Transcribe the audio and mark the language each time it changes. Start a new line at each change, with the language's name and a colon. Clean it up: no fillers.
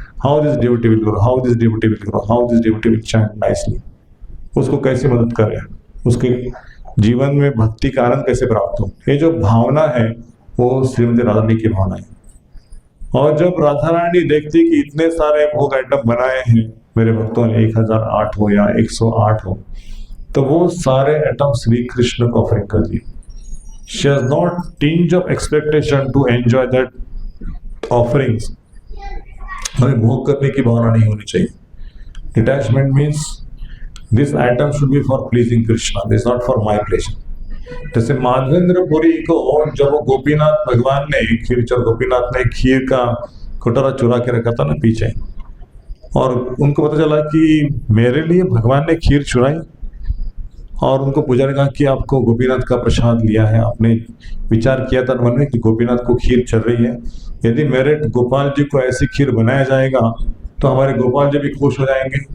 English: how this devotee will grow, how this devotee will grow, how this devotee will chant nicely,
Hindi: उसको कैसे मदद करें, उसके जीवन में भक्ति का आनंद कैसे प्राप्त हो। ये जो भावना है वो श्रीमती राधा रानी की भावना है। और जब राधा रानी देखती कि इतने सारे भोग आइटम बनाए हैं मेरे भक्तों ने, 1008 हो या 108 हो, तो वो सारे आइटम श्री कृष्ण को ऑफरिंग कर दिए।
English: She has not tinge of expectation to enjoy that offerings.
Hindi: हमें भोग करने की भावना नहीं होनी चाहिए।
English: Detachment means this item should be for pleasing Krishna, this is not for my pleasure.
Hindi: जैसे माधवेंद्रपुरी को जब वो गोपीनाथ भगवान ने खीरचंद गोपीनाथ ने खीर का कटोरा चुरा के रखा था ना पीछे, और उनको पता चला कि मेरे लिए भगवान ने खीर चुराई, और उनको पूजा ने कहा कि आपको गोपीनाथ का प्रसाद लिया है, आपने विचार किया था मन में कि गोपीनाथ को खीर चल रही है, यदि मेरे गोपाल जी को ऐसी खीर बनाया जाएगा तो हमारे गोपाल जी भी खुश हो जाएंगे।